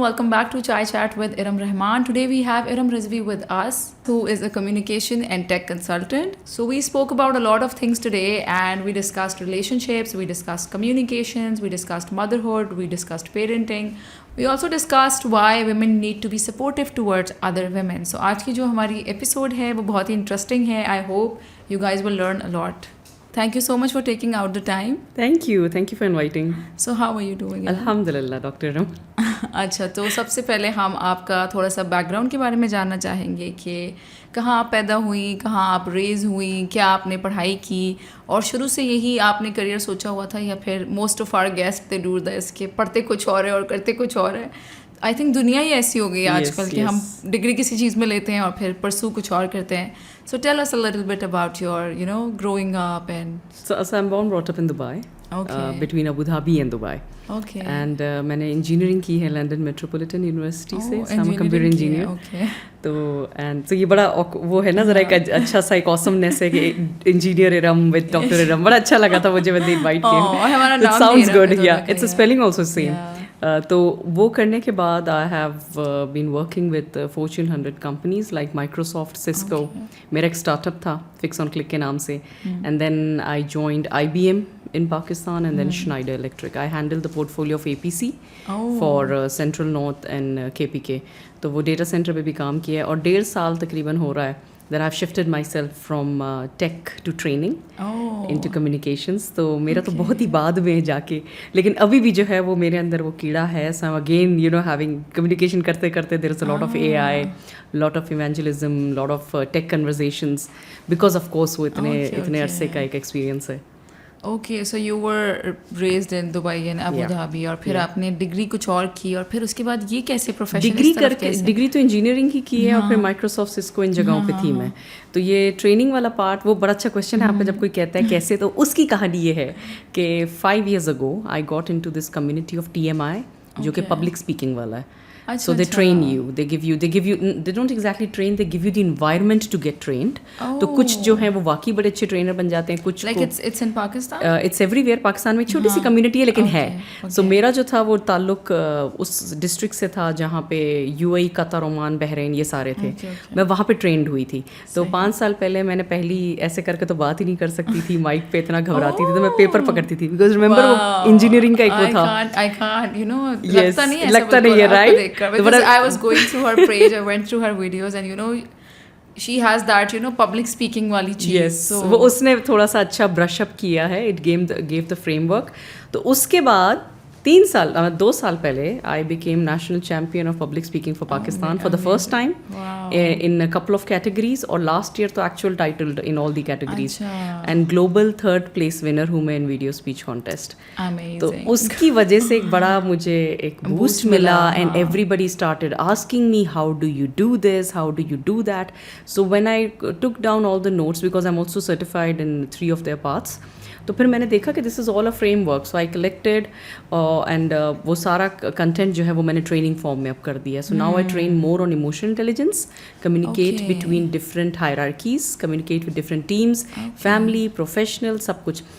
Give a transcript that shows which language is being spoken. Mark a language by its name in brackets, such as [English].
[English] Welcome back to Chai Chat with Iram Rahman. Today we have Iram Rizvi with us, who is a communication and tech consultant. So we spoke about a lot of things today and we discussed relationships, we discussed communications, we discussed motherhood, we discussed parenting. We also discussed why women need to be supportive towards other women. [Hindi] So आज की जो हमारी episode है वो बहुत ही interesting है. [English] I hope you guys will learn a lot. Thank you so much for taking out the time. Thank you for inviting. So how are you doing? Alhamdulillah, Dr. Ram. [Hindi] अच्छा, तो सबसे पहले हम आपका थोड़ा सा बैकग्राउंड के बारे में जानना चाहेंगे कि कहाँ आप पैदा हुई, कहाँ आप रेज़ हुई, क्या आपने पढ़ाई की और शुरू से यही आपने करियर सोचा हुआ था या फिर [English] most of our guest they do this [Hindi] कि पढ़ते कुछ और है और करते कुछ और है. [English] I think [Hindi] दुनिया ही ऐसी हो गई है आजकल कि हम डिग्री किसी चीज़ में लेते हैं और फिर परसू कुछ और करते हैं. [English] So tell us a little bit about your growing up and. So I'm born brought up in Dubai. Okay. Between Abu Dhabi and Dubai. Okay. [Hindi] And मैंने इंजीनियरिंग की है लंदन मेट्रोपॉलिटन यूनिवर्सिटी से. [English] I'm a computer engineer. Okay. [Hindi] तो ये बड़ा वो है ना, जरा एक अच्छा सा एक ऑसमनेस है कि engineer Iram with doctor Iram. बड़ा अच्छा लगा था मुझे [English] when they invite him. [Hindi] हमारा नाम [English] sounds good. Yeah, it's a spelling also same. [Hindi] तो वो करने के बाद [English] I have been working with fortune 100 companies like Microsoft, Cisco. [Hindi] मेरा एक स्टार्टअप था फिक्स ऑन क्लिक के नाम से. [English] And then I joined IBM in Pakistan and then Schneider Electric. I handled the portfolio of APC for Central North and KPK. [Hindi] तो वो data centre पे भी काम किया है और 1.5 साल तकरीबन हो रहा है [English] that I've shifted myself from tech to training into communications. [Hindi] तो मेरा तो बहुत ही बाद में जाके, लेकिन अभी भी जो है वो मेरे अंदर वो कीड़ा है. [English] So I'm again having communication [Hindi] करते करते [English] there is a lot of AI, lot of evangelism, lot of tech conversations because of course [Hindi] वो इतने अरसे का एक experience है. Okay, [English] so you were raised in Dubai and Abu Dhabi [Hindi] और फिर आपने डिग्री कुछ और की और फिर उसके बाद ये कैसे प्रोफेशन डिग्री करके डिग्री तो इंजीनियरिंग ही की है और फिर माइक्रोसॉफ्ट, सिस्को इन जगहों पे थी मैं. तो ये ट्रेनिंग वाला पार्ट वो बड़ा अच्छा क्वेश्चन है आपका जब कोई कहता है कैसे. तो उसकी कहानी ये है कि [English] 5 years ago I got into this community of TMI [Hindi] जो कि पब्लिक स्पीकिंग वाला है. [English] So they train you, they give you, they don't exactly train, they give you the environment to get trained. [Hindi] तो कुछ जो हैं वो वाकई बड़े अच्छे ट्रेनर बन जाते हैं. कुछ [English] like it's in Pakistan? It's everywhere. [Hindi] Pakistan में एक छोटी सी कम्युनिटी है लेकिन है. [English] So [Hindi] मेरा जो था वो ताल्लुक उस डिस्ट्रिक्ट से था जहाँ पे UAE, कतर, ओमान, बहरीन ये सारे थे. मैं वहाँ पे ट्रेंड हुई थी. तो 5 साल पहले मैंने पहली ऐसे करके तो बात ही नहीं कर सकती थी, माइक पे इतना घबराती थी तो मैं पेपर पकड़ती थी बिकॉज रिमेंबर वो इंजीनियरिंग का एक वो था. [English] I can't, [Hindi] लगता नहीं है right. [English] Because I was going through her page, I went through her videos and she has that public speaking [Hindi] वाली चीज़. Yes, so वो उसने थोड़ा सा अच्छा ब्रश अप किया है. [English] It gave the framework. [Hindi] तो उसके बाद 2 साल पहले [English] I became national champion of public speaking for Pakistan for the first time in a couple of categories और last year तो actual title in all the categories and global 3rd place winner [Hindi] हुआ मैं [English] In video speech contest. [Hindi] तो उसकी वजह से एक बड़ा मुझे एक बूस्ट मिला [English] and everybody started asking me how do you do this, how do you do that. So when I took down all the notes because I'm also certified in 3 of their parts, [Hindi] तो फिर मैंने देखा कि [English] this is all a framework, so I collected and [Hindi] वो सारा content जो है वो मैंने ट्रेनिंग फॉर्म में अब कर दिया. [English] So now I train more on emotional intelligence, communicate Okay. Between different hierarchies, communicate with different teams, family, professional, सब कुछ.